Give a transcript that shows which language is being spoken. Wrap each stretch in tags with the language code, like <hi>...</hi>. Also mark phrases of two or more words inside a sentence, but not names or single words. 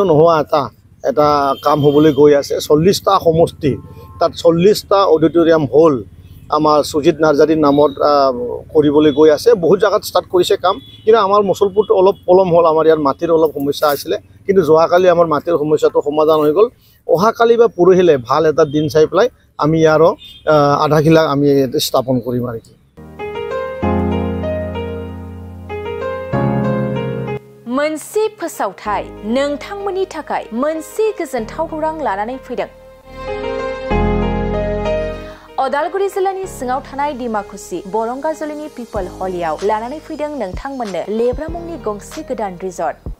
<as>নোহোৱা এটা কাম হ'বলৈ গৈ আছে 40টা সমষ্টি তাত 40টা অডিটৰিয়াম হ'ল আমাৰ সুজিত নাৰ্জাৰীৰ নামত কৰিবলৈ গৈ আছে বহুত জাগাত ষ্টাৰ্ট কৰিছে কাম কিন্তু আমাৰ মছলপুৰটো অলপ পলম হ'ল আমাৰ ইয়াৰ মাটিৰ অলপ সমস্যা আছিলে কিন্তু যোৱাকালি আমাৰ মাটিৰ সমস্যাটো সমাধান হৈ গ'ল অহাকালি বা পৰহিলে ভাল এটা দিন চাই পেলাই আমি ইয়াৰো আধাখিলা আমি স্থাপন কৰিম আৰু কি</as> <brx>मोनसे फोसावथाय नोंथांमोननि थाखाय मोनसे गोजोनथाव खौरां लानानै फैदों अदालगुरि जिल्लानि सिङाव थानाय डिमाकुसि बरंगाजुलिनि पिपल हलियाव लानानै फैदों नोंथांमोननो लेब्रा मुंनि गंसे गोदान रिजर्ट</brx>